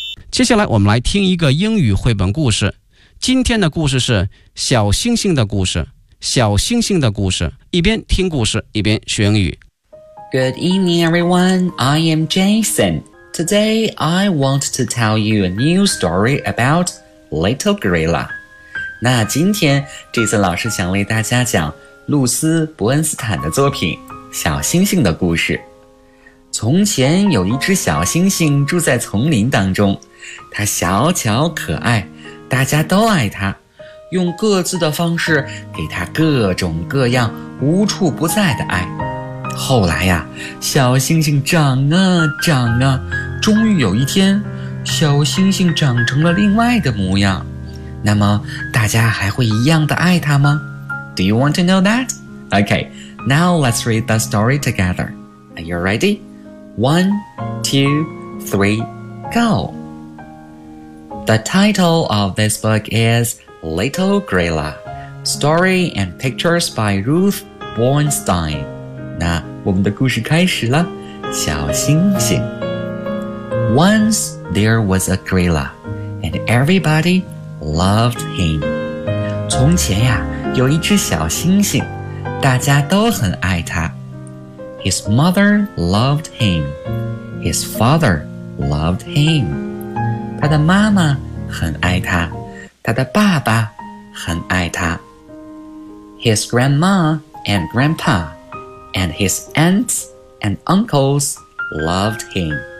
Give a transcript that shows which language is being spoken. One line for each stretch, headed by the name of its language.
Chinese: 接下来我们来听一个英语绘本故事。今天的故事是小星星的故事，小星星的故事，一边听故事，一边学英语。
English: Good evening, everyone. I am Jason. Today, I want to tell you a new story about Little Gorilla.
Chinese: 那今天，这次老师想为大家讲露丝·伯恩斯坦的作品《小星星的故事》。从前有一只小星星住在丛林当中，它小巧可爱，大家都爱它，用各自的方式给它各种各样无处不在的爱。后来呀，小星星长啊长啊，终于有一天，小星星长成了另外的模样。那么，大家还会一样的爱它吗？
English: Do you want to know that? Okay, now let's read the story together. Are you ready? 1, 2, 3, go. The title of this book is Little Grilla. Story and pictures by Ruth Bornstein.
Chinese: 那我们的故事开始了，小星星。
English: Once there was a gorilla, and everybody loved him.
Chinese: 从前呀，有一只小星星，大家都很爱他。
English: His mother loved him. His father loved him.
Chinese: 他的妈妈很爱他，他的爸爸很爱他。
English: His grandma and grandpa, and his aunts and uncles loved him.